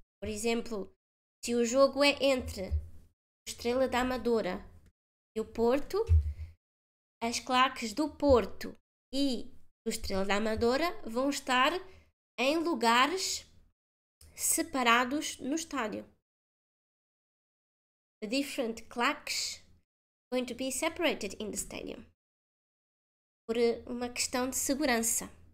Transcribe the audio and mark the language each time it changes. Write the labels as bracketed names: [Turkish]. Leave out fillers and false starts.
[Portuguese] Por exemplo, se o jogo é entre o Estrela da Amadora e o Porto, as claques do Porto e do Estrela da Amadora vão estar em lugares separados no estádio. [English] The different claques going to be separated in the stadium. [Portuguese] Por uma questão de segurança.